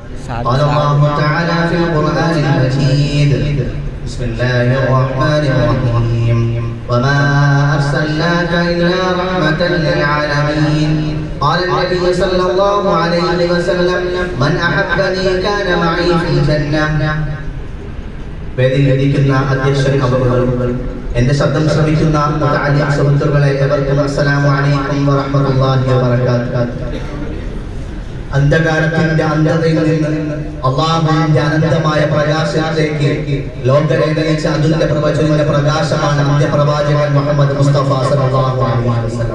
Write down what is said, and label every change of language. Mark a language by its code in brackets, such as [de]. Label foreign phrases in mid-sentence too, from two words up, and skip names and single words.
[ar] قال الله تعالى في القرآن المجيد بسم الله الرحمن الرحيم وما أرسلناك إلا رحمة للعالمين قال النبي صلى الله عليه وسلم من أحبني كان معي في الجنة [ml] വേദിയിലിരിക്കുന്ന അധ്യക്ഷൻ അവറുകൾ എന്റെ ശബ്ദം ശ്രമിക്കുന്ന മുതഅല്ലിം സുഹൃത്തുക്കളെ ഏവർക്കും [ar] السلام عليكم ورحمة الله وبركاته. [ml] അന്ധകാരത്തിന്റെ അന്ധതയിൽ നിന്ന് അല്ലാഹുവിന്റെ അനന്തമായ പ്രകാശത്തിലേക്ക് ലോകരെ നയിച്ച അതുല്യ പ്രവചനത്തിന്റെ പ്രകാശമാണ് അന്ത്യപ്രവാചകൻ മുഹമ്മദ് മുസ്തഫ [ar] صلى الله عليه وسلم.